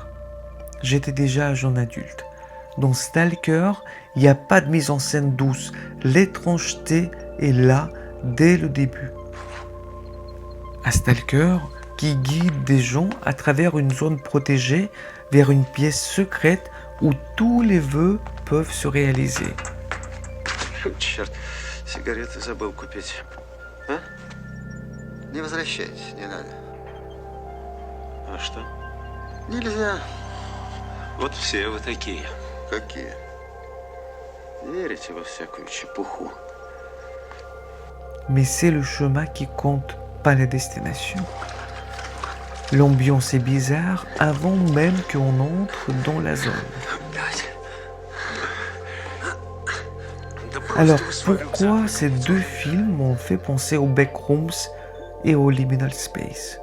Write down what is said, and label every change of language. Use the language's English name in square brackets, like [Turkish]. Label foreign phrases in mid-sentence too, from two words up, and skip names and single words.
[French] J'étais déjà jeune adulte. Dans Stalker, il n'y a pas de mise en scène douce. L'étrangeté est là dès le début. Un Stalker qui guide des gens à travers une zone protégée vers une pièce secrète où tous les vœux peuvent se réaliser. [Russian] Черт, сигареты забыл купить. А? Не возвращайтесь, не надо. А что? Нельзя. Вот все вы такие. Какие? Верите во всякую чепуху. [French] Mais c'est le chemin qui compte, pas la destination. L'ambiance est bizarre avant même qu'on entre dans la zone. Alors pourquoi ces deux films m'ont fait penser aux Backrooms et au [English] Liminal Space?